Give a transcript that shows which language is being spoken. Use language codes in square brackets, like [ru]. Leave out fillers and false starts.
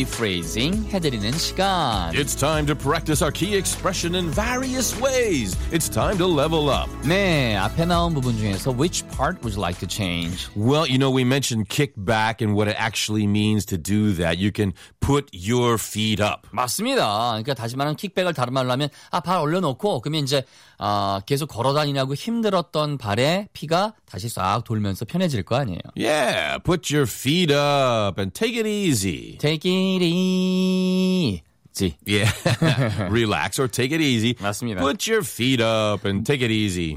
[en] It's time to practice our key expression in various ways. It's time to level up. [ko] 네, 앞에 나온 부분 중에서 [en] which part would you like to change? Well, you know, we mentioned kick back and what it actually means to do that. You can put your feet up. [ko] 맞습니다. 그러니까 다시 말하면 kickback을 다른 말로 하면 아, 발 올려놓고 그러면 이제 계속 걸어다니라고 힘들었던 발에 피가 다시 싹 돌면서 편해질 거 아니에요. [en] Yeah, put your feet up and take it easy. Take it easy. Yeah. Relax or take it easy. [ko] 맞습니다. [en] Put your feet up and take it easy.